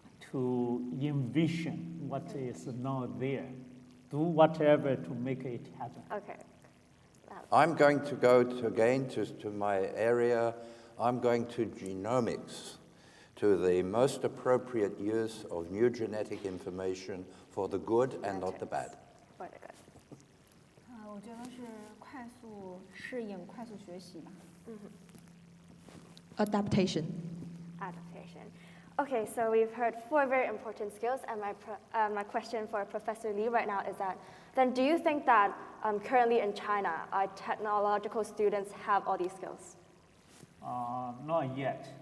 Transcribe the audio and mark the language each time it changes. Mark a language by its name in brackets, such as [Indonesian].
[English] To envision what is not there, do whatever to make it happen. Okay. I'm going to go again to my area. I'm going to genomics, to the most appropriate use of new genetic information for the good and not the bad. For the good. [Chinese] 我觉得是快速适应、快速学习吧。 [English] Adaptation. Adaptation. Okay, so we've heard 4 very important skills, and my question for Professor Li right now is that, then do you think that currently in China, our technological students have all these skills? Not yet.